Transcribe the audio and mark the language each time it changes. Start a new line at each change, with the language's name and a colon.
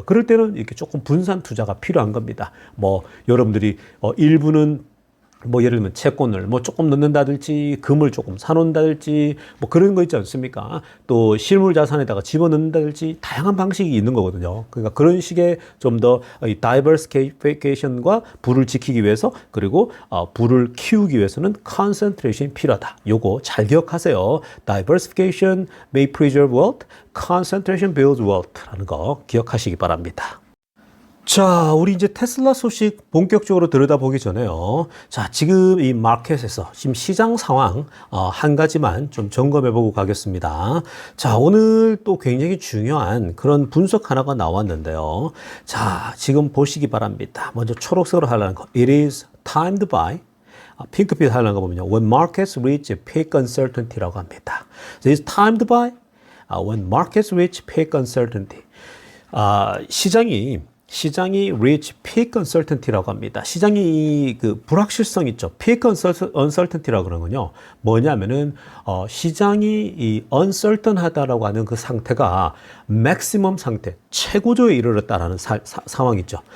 Korean: 그럴 때는 이렇게 조금 분산 투자가 필요한 겁니다. 뭐 여러분들이 일부는 뭐 예를 들면 채권을 뭐 조금 넣는다든지 금을 조금 사놓는다든지 뭐 그런 거 있지 않습니까? 또 실물 자산에다가 집어넣는다든지 다양한 방식이 있는 거거든요. 그러니까 그런 식의 좀 더 다이버시피케이션과 부를 지키기 위해서 그리고 부를 키우기 위해서는 컨센트레이션이 필요하다. 요거 잘 기억하세요.
English: Diversification may preserve wealth, concentration builds wealth 라는 거 기억하시기 바랍니다.
Korean: 자, 우리 이제 테슬라 소식 본격적으로 들여다보기 전에요. 자, 지금 이 마켓에서 지금 시장 상황 한 가지만 좀 점검해보고 가겠습니다. 자, 오늘 또 굉장히 중요한 그런 분석 하나가 나왔는데요. 자, 지금 보시기 바랍니다. 먼저 초록색으로 하려는 거.
English: It is time to buy.
Korean: 핑크빛 하려는 거 보면요.
English: When markets reach peak uncertainty라고 합니다. It is time to buy. When markets reach peak uncertainty.
Korean: 시장이 reach peak uncertainty 라고 합니다. 시장이 그 불확실성 있죠. peak uncertainty 라고 그러는 건요. 뭐냐면은 시장이 이 uncertain하다라고 하는 그 상태가 maximum 상태, 최고조에 이르렀다라는 상황이죠.